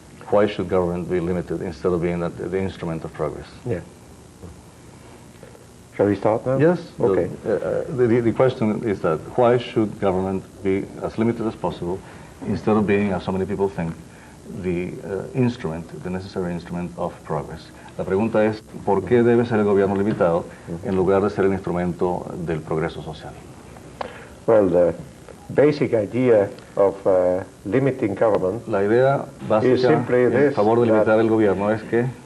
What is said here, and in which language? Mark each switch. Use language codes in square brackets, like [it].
[en] Why should government be limited instead of being the instrument of progress? Yeah. Shall we start now? Yes. Okay. The question is that why should government be as limited as possible instead of being, as so many people think, the necessary instrument of progress? [es] La pregunta es, ¿por qué debe ser el gobierno limitado en lugar de ser el instrumento del progreso social? [en] Well, the basic idea of limiting government, [es] la idea básica en favor de limitar el gobierno es que